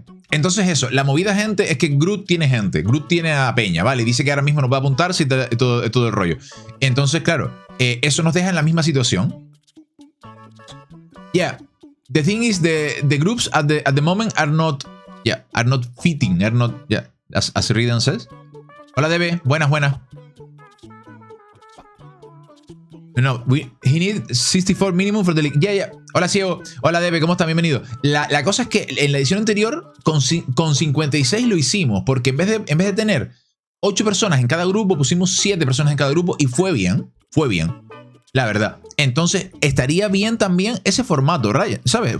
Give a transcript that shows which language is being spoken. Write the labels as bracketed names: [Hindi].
[Spanish] Entonces eso, la movida, gente, es que Groot tiene gente. Groot tiene a Peña, ¿vale? Dice que ahora mismo nos va a apuntarse y todo el rollo. Entonces, claro, eso nos deja en la misma situación. [English] Yeah. The thing is, the groups at the moment are not fitting, as Ridan says. [Spanish] Hola, Debe. Buenas. [English] No, he need 64 minimum for the league. Yeah. [Spanish] Hola, Ciego. Hola, Debe. ¿Cómo estás? Bienvenido. La cosa es que en la edición anterior, con 56 lo hicimos, porque en vez de tener 8 personas en cada grupo, pusimos 7 personas en cada grupo y fue bien, la verdad. Entonces, estaría bien también ese formato, Ryan, ¿sabes?